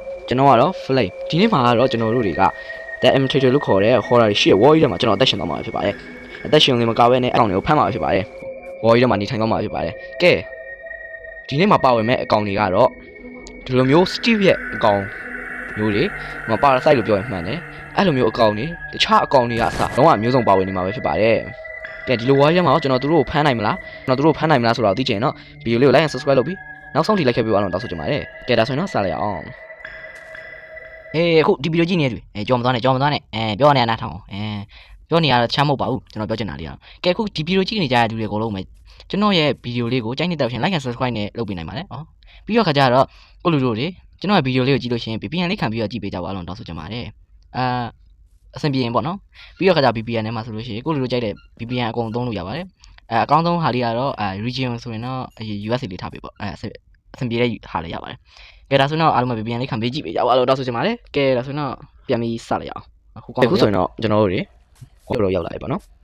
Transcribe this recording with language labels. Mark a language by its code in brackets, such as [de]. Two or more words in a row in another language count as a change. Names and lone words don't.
[my] ကျွန်တော်ကတော့ flame ဒီနေ့မှာတော့ကျွန်တော်တို့တွေက the imitator လို့ခေါ်တဲ့ horror ရှိရဲ့ war ထဲမှာကျွန်တော်အသက်ရှင်သွားမှာဖြစ်ပါတယ်အသက်ရှင်နေမကဘဲနဲ့အကောင်တွေကိုဖမ်းမှာဖြစ်ပါတယ် war ထဲမှာနေထိုင်သွားမှာဖြစ်ပါတယ်ကဲဒီနေ့မှာပါဝင်မဲ့အကောင်တွေကတော့ဒီလိုမျိုး Steve ရဲ့အကောင်မျိုးတွေမ parasite လို့ပြောရင်မှန်တယ်အဲ့လိုမျိုးအကောင်တွေတခြားအကောင်တွေကအစလုံးဝမျိုးစုံပါဝင်နေမှာပဲဖြစ်ပါတယ်ကဲဒီလို war ထဲမှာကျွန်တော်တို့ကိုဖမ်းနိုင်မလားကျွန်တော်တို့ကိုဖမ်းနိုင်မလားဆိုတော့သိချင်တော့ဗီဒီယိုလေးကို [en] like and subscribe [my] လုပ်ပြီးနောက်ဆုံးထိလိုက်ခဲ့ပြီးအောင်တောင်းဆိုချင်ပါတယ်ကဲဒါဆိုရင်တော့စလိုက်အောင် အခုဒီဗီဒီယိုကြည့်နေတယ်ကြော်မသွားနဲ့ပြောနေရနားထောင်ပြောနေရတော့ချမ်းမဟုတ်ပါဘူးကျွန်တော်ပြောချင်တာလေးကဲအခုဒီဗီဒီယိုကြည့်နေကြတဲ့လူတွေအကုန်လုံးပဲကျွန်တော်ရဲ့ဗီဒီယိုလေး ကိုကြိုက်နေတဲ့ဖြင့် [en] like and subscribe [my] နဲ့လုပ်ပေးနိုင်ပါတယ်ပြီးတော့ခါကျတော့ကိုလူတို့တွေကျွန်တော်ရဲ့ဗီဒီယိုလေးကိုကြည့်လို့ရှိရင် VPN လေးခံပြီးတော့ကြည့်ပေးကြပါအောင်တောင်းဆိုချင်ပါတယ်အဆင်ပြေရင်ပေါ့နော်ပြီးတော့ခါကျ VPN ထဲမှာဆိုလို့ရှိရင်ကိုလူတို့ကြိုက်တဲ့ VPN အကုန်သုံးလို့ရပါတယ်အကောင်းဆုံးဟာလေးကတော့ region ဆိုရင်တော့ US လေးထားပေးပေါ့အဆင်ပြေတဲ့ဟာလေးရပါတယ်ကဲဒါဆိုတော့အားလုံးပဲ VPN လေးခံပေးကြည့်ပေးကြပါလို့တောင်းဆိုချင်ပါတယ်ကဲဒါဆိုတော့ပြန်ပြီးစလိုက်အောင်အခုဆိုရင်တော့ကျွန်တော်တို့တွေဟိုလိုရောက်လာပြီပေါ့နော်